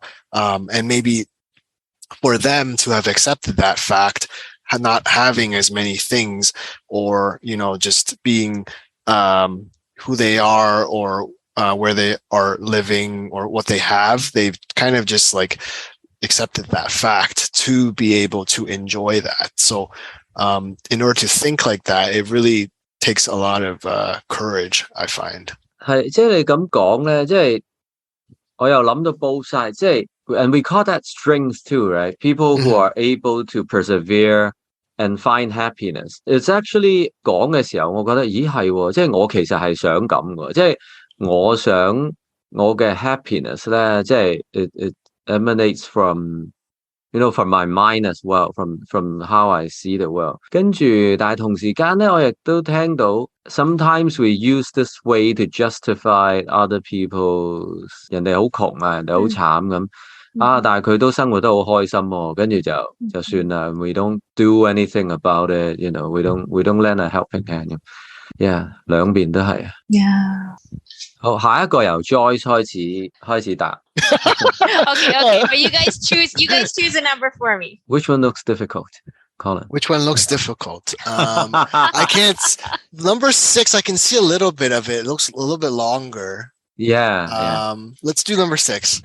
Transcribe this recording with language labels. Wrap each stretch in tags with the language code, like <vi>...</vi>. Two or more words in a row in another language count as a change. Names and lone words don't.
<en>And maybe for them to have accepted that fact, not having as many things, or, you know, just being who they are, or where they are living, or what they have, they've kind of just like accepted that fact to be able to enjoy that. So in order to think like that, it really takes a lot of courage, I find.</en> <yue>係，即係你咁講咧，即係我又諗到</yue> <en>both sides，即係 and we call that strength too, right? People who are able to persevere and find happiness. It's actually</en> <yue>講嘅時候，我覺得咦係喎，即係我其實係想咁嘅，即係我想我嘅 happiness 咧，即係</yue> <en>it emanates from from my mind as well, from how I see the world.</en> <yue>跟住，但係同時間咧，我亦都聽到</yue> <en>sometimes we use this way to justify other people's</en> <yue>人哋好窮啊，人哋好慘咁。但係佢都生活得好開心喎，跟住就算啦。</yue> <en>We don't do anything about it, we don't lend a helping hand. Yeah，</en> <yue>兩邊都係。 Yeah。好，下一個由 Joyce 開始答。</yue> <en>Okay, but you guys choose a number for me. Which one looks difficult, Colin? Which one looks difficult? I can't. Number 6, I can see a little bit of it. It looks a little bit longer. Yeah. Let's do number 6.</en>